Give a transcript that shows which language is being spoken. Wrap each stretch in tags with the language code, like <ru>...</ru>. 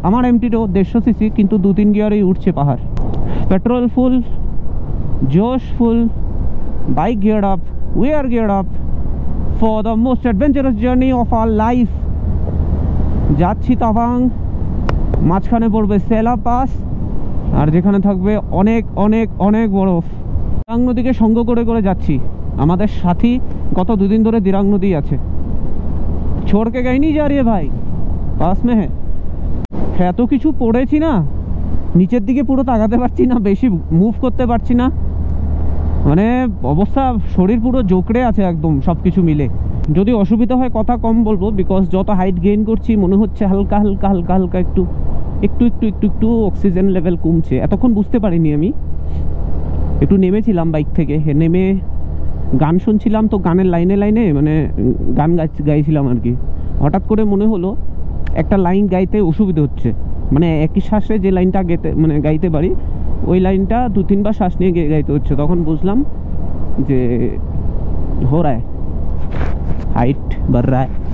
<bn>আমার এমটিরও 150 সিসি, কিন্তু 2-3 গিয়ারেই উঠছে পাহাড়। পেট্রোল ফুল, জোশ ফুল, bike gear up,</bn> <en>We are gear up for the most adventurous journey of our life.</en> <bn>যাচ্ছি তাওয়াং, মাঝখানে পড়বে সেলা পাস, আর যেখানে থাকবে অনেক অনেক অনেক বরফ। দিরাং নদীকে সঙ্গ করে করে যাচ্ছি, আমাদের সাথী গত 2 দিন ধরে দিরাং নদী আছে।</bn> <hi>छोड़ के कहीं नहीं जा रही है भाई, पास में है।</hi> <bn>এত কিছু পড়েছি না, নিচের দিকে পুরো তাকাতে পারছি না, বেশি মুভ করতে পারছি না, মানে অবস্থা শরীর পুরো জোকড়ে আছে একদম সব কিছু মিলে। যদি অসুবিধা হয় কথা কম বলবো, বিকজ যত হাইট গেইন করছি মনে হচ্ছে হালকা হালকা হালকা হালকা একটু একটু একটু একটু একটু অক্সিজেন লেভেল কমছে। এতক্ষণ বুঝতে পারিনি আমি, একটু নেমেছিলাম বাইক থেকে, নেমে গান শুনছিলাম, তো গানের লাইনে লাইনে মানে গান গাইছিলাম আর কি। হঠাৎ করে মনে হলো একটা লাইন গাইতে অসুবিধা হচ্ছে, মানে একই শ্বাসে যে লাইনটা গাইতে পারি ওই লাইনটা 2-3 বার শ্বাস নিয়ে গাইতে হচ্ছে। তখন বুঝলাম যে</bn> <hi>हो रहा है, हाइट बढ़ रहा है।</hi>